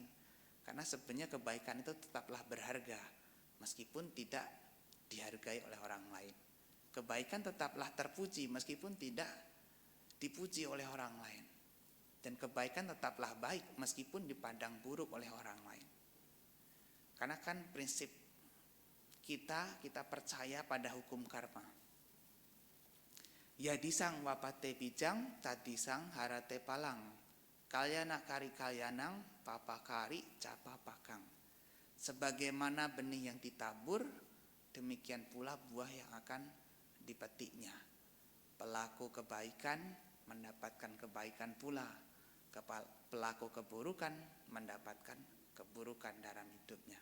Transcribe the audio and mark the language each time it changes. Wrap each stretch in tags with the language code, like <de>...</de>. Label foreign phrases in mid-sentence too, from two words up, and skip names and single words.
<id>Karena sebenarnya kebaikan itu tetaplah berharga meskipun tidak dihargai oleh orang lain. Kebaikan tetaplah terpuji meskipun tidak dipuji oleh orang lain. Dan kebaikan tetaplah baik meskipun dipandang buruk oleh orang lain. Karena kan prinsip kita percaya pada hukum karma.</id> <pi>Yadisang wapate bijang, tadisang harate palang. Kalyana kari kalyanang, papakari capa pakang.</pi> <id>Sebagaimana benih yang ditabur, demikian pula buah yang akan dipetiknya. Pelaku kebaikan mendapatkan kebaikan pula. Pelaku keburukan mendapatkan keburukan dalam hidupnya.</id>